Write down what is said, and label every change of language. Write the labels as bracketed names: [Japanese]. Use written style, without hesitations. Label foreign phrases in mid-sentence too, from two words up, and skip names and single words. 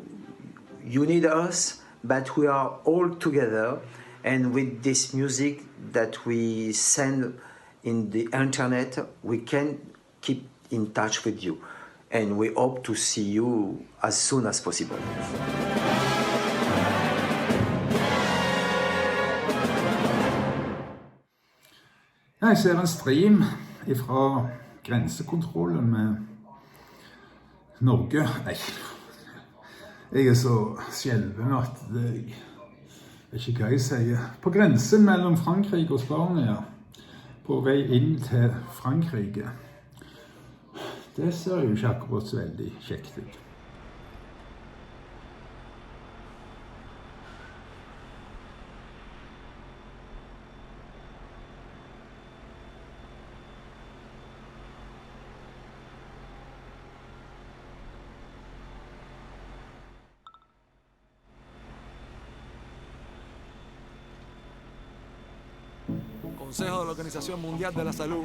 [English] You need us, but we are all together, and with this music that we send in the internet, we can keep in touch with you, and we hope to see you as soon as possible. [Norwegian] Jeg ser en stream fra grensekontrollen med Norge. Nei. Jeg er så skjelven at jeg vet ikke hva jeg sier. På grensen mellom Frankrike og Spania, på vei inn til Frankrike. Det ser jo ikke akkurat så veldig kjekt ut. [Spanish] Consejo de la Organización Mundial de la Salud.